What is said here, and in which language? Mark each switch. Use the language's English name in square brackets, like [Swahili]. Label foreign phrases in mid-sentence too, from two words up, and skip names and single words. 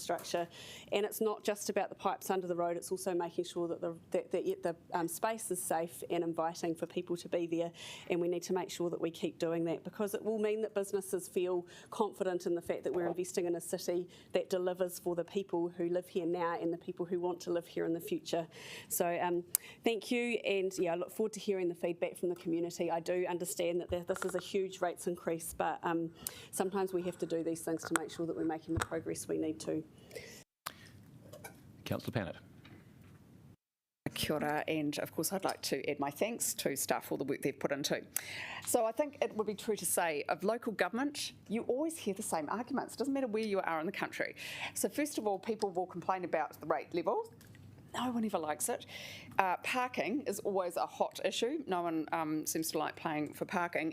[English] And it's not just about the pipes under the road, it's also making sure that the space is safe and inviting for people to be there, and we need to make sure that we keep doing that, because it will mean that businesses feel confident in the fact that we're investing in a city that delivers for the people who live here now and the people who want to live here in the future. So thank you, and I look forward to hearing the feedback from the community. I do understand that this is a huge rates increase, but sometimes we have to do these things to make sure that we're making the progress we need to. Councillor Pannett. [Māori] Kia ora, [English] and of course I'd like to add my thanks to staff for the work they've put into. So I think it would be true to say of local government, you always hear the same arguments. It doesn't matter where you are in the country. So first of all, people will complain about the rate level. No one ever likes it. Parking is always a hot issue. No one seems to like paying for parking.